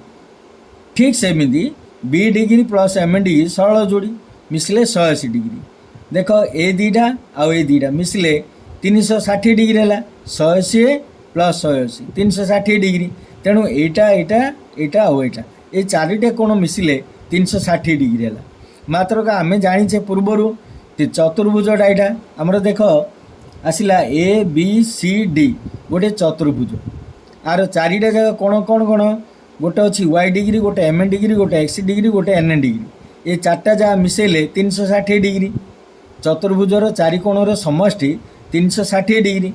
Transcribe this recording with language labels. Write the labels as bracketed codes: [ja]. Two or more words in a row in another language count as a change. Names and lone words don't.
[or] ଠିକ୍ ସେମିତି ବି ଡିଗ୍ରୀ ପ୍ଲସ୍ ଏମ୍ ଡିଗ୍ରୀ ସରଳ ଯୋଡ଼ି ମିଶିଲେ 180 ଡିଗ୍ରୀ। ଦେଖ ଏ ଦୁଇଟା ଆଉ ଏ ଦୁଇଟା ମିଶିଲେ 360 ଡିଗ୍ରୀ ହେଲା, 180 ପ୍ଲସ୍ 180 360 ଡିଗ୍ରୀ। ତେଣୁ ଏଇଟା ଏଇଟା ଏଇଟା ଆଉ ଏଇଟା, ଏଇ ଚାରିଟା କୋଣ ମିଶିଲେ 360 ଡିଗ୍ରୀ ହେଲା। ମାତ୍ର ଆମେ ଜାଣିଛେ ପୂର୍ବରୁ ଚତୁର୍ଭୁଜଟା ଏଇଟା ଆମର ଦେଖ ଆସିଲା ଏ ବି ସି ଡି ଗୋଟେ ଚତୁର୍ଭୁଜ, ଆର ଚାରିଟା ଯାକ କୋଣ କ'ଣ କ'ଣ, ଗୋଟେ ଅଛି ୱାଇ ଡିଗ୍ରୀ, ଗୋଟେ ଏମ୍ ଡିଗ୍ରୀ, ଗୋଟେ ଏକ୍ସ ଡିଗ୍ରୀ, ଗୋଟେ ଏନ୍ ଡିଗ୍ରୀ। ଏ ଚାରିଟା ଯାହା ମିଶାଇଲେ 360 ଡିଗ୍ରୀ। ଚତୁର୍ଭୁଜର ଚାରି କୋଣର ସମଷ୍ଟି 360 ଡିଗ୍ରୀ।